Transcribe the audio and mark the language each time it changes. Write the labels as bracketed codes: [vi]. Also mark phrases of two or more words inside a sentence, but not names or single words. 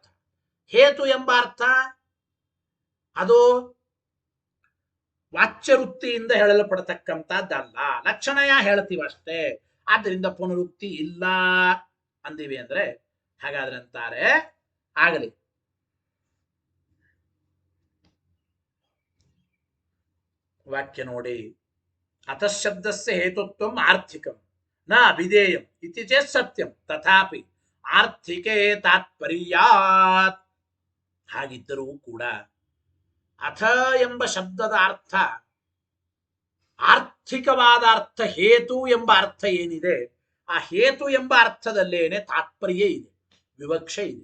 [kn] ಹೇತು ಎಂಬ ಅರ್ಥ ಅದು ವಾಚ್ಯ ವೃತ್ತಿಯಿಂದ ಹೇಳಲ್ಪಡತಕ್ಕಂಥದ್ದಲ್ಲ, ಲಕ್ಷಣಯ ಹೇಳ್ತೀವಿ ಅಷ್ಟೇ. ಆದ್ದರಿಂದ ಪುನರುಕ್ತಿ ಇಲ್ಲ ಅಂದಿವಿ ಅಂದ್ರೆ ಹಾಗಾದ್ರೆ ಅಂತಾರೆ ಆಗಲಿ. ವಾಕ್ಯ ನೋಡಿ, [sa] ಅತಃ ಶಬ್ದಸ್ಯ ಹೇತುತ್ವಂ ಆರ್ಥಿಕಂ ನ ಅಭಿಧೇಯಂ ಇತಿ ಚೇತ್ ಸತ್ಯಂ ತಥಾಪಿ ಆರ್ಥಿಕೆ ತಾತ್ಪರ್ಯಾತ್. [kn] ಹಾಗಿದ್ದರೂ ಕೂಡ ಅಥ ಎಂಬ ಶಬ್ದದ ಅರ್ಥ ಆರ್ಥಿಕವಾದ ಅರ್ಥ, ಹೇತು ಎಂಬ ಅರ್ಥ ಏನಿದೆ ಆ ಹೇತು ಎಂಬ ಅರ್ಥದಲ್ಲೇನೆ ತಾತ್ಪರ್ಯ ಇದೆ, ವಿವಕ್ಷೆ ಇದೆ.